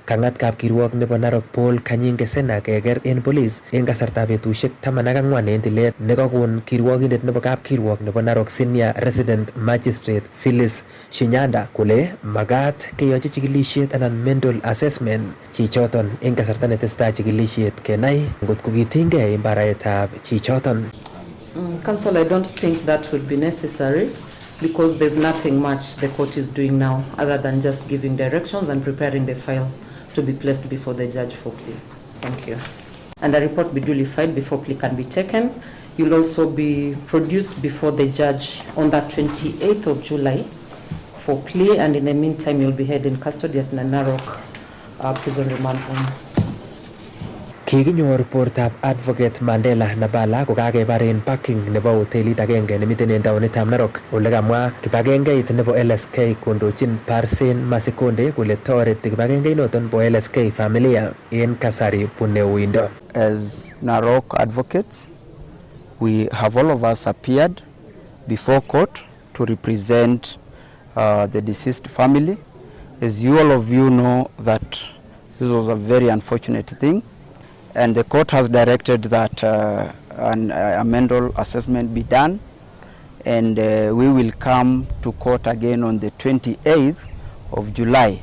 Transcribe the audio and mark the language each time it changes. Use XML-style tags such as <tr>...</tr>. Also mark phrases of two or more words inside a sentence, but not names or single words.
<kln>Kangat kapkirwok nebo Narok Paul Kanyingesena keker en polis en kasartab betusiek 14 en tilet nekakon kirwokindet nebo kapkirwok nebo Narok Senior Resident Magistrate Phyllis Shinyanda kole makat keyochi chikilisiet anan</kln> <en>mental assessment</en> <kln>chichoton en kasarta netesetai chikilisiet kenai ngotko kitinygei en baret</kln> <en>Council, I don't think that will be necessary because there's nothing much the court is doing now other than just giving directions and preparing the file to be placed before the judge for plea. Thank you. And a report be duly filed before plea can be taken. You'll also be produced before the judge on the 28th of July for plea, and in the meantime you'll be held in custody at Narok prison remand home.</en> <kln>Kikinyor portab advocate Mandela Nabala kokakebar en parking nebo hotelit agenge nemiten en taonitab Narok ole kamwa kibagengeit nebo LSK kondochin Parsen Masikonde kole toreti kibagengeinoton bo LSK familia en kasari bune uindo.</kln> <en>As Narok advocates, we have all of us appeared before court to represent the deceased family. As you all of you know that this was a very unfortunate thing. And the court has directed that a mental assessment be done, and we will come to court again on the 28th of July.</en>